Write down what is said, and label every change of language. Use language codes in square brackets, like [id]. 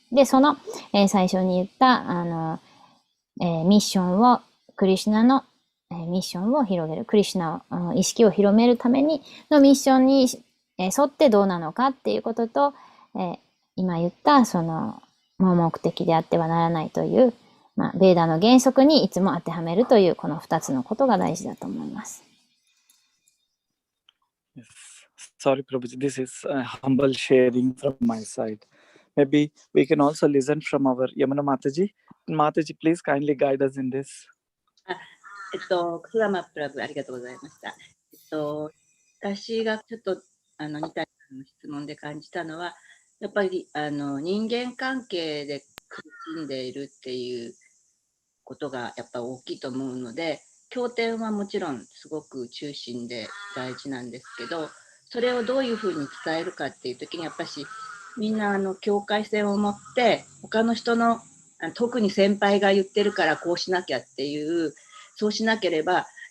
[ja] で、最初に言ったミッションをクリシュナのミッションを広げる、クリシュナの意識を広めるためにのミッションに沿ってどうなのかっていうことと、今言った盲目的であってはならないという、ベーダの原則にいつも当てはめるというこの2つのことが大事だと思います。 [en] Yes. Sorry, Prabhuji, this is a humble sharing from my side. Maybe we can also listen from our Yamuna Mataji. Mataji, please kindly guide us in this. [ja] スダマプラブありがとうございました。私がちょっと似たような質問で感じたのは、やっぱり人間関係で苦しんでいるっていうことがやっぱ大きいと思うので、経典はもちろんすごく中心で大事なんですけど、それをどういうふうに伝えるかっていう時にやっぱしみんな境界線を持って他の人の特に先輩が言ってるからこうしなきゃっていうそうしなければ、